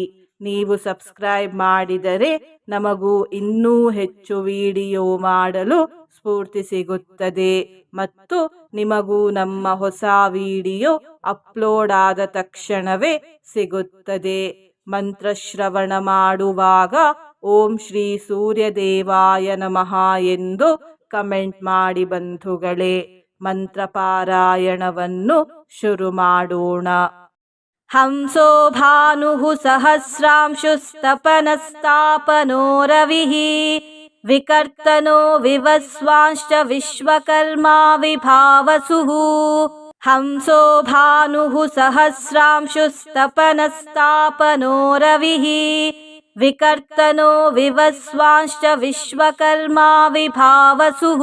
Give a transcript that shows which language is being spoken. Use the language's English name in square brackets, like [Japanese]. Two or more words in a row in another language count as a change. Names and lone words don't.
[Kannada] ನೀವು ಸಬ್ಸ್ಕ್ರೈಬ್ ಮಾಡಿದರೆ ನಮಗೂ ಇನ್ನೂ ಹೆಚ್ಚು ವಿಡಿಯೋ ಮಾಡಲು ಸ್ಫೂರ್ತಿ ಸಿಗುತ್ತದೆ ಮತ್ತು ನಿಮಗೂ ನಮ್ಮ ಹೊಸ ವಿಡಿಯೋ ಅಪ್ಲೋಡ್ ಆದ ತಕ್ಷಣವೇ ಸಿಗುತ್ತದೆ. ಮಂತ್ರಶ್ರವಣ ಮಾಡುವಾಗ [Sanskrit] ಓಂ ಶ್ರೀ ಸೂರ್ಯದೇವಾಯ ನಮಃ [Kannada] ಎಂದು ಕಮೆಂಟ್ ಮಾಡಿ ಬಂಧುಗಳೇ. ಮಂತ್ರ ಪಾರಾಯಣವನ್ನು ಶುರು ಮಾಡೋಣ. [Sanskrit] ಹಂಸೋ ಭಾನುಃ ಸಹಸ್ರಾಂಶುಸ್ತಪನಸ್ತಾಪನೋ ರವಿಃ ವಿಕರ್ತನೋ ವಿವಸ್ವಾಂಶ್ಚ ವಿಶ್ವಕರ್ಮಾ ವಿಭಾವಸುಃ. ಹಂಸೋ ಭಾನುಃ ಸಹಸ್ರಾಂಶುಸ್ತಪನಸ್ತಾಪನೋ ರವಿಃ ವಿಕರ್ತನೋ ವಿವಸ್ವಾಂಶ್ಚ ವಿಶ್ವಕರ್ಮಾ ವಿಭಾವಸುಃ.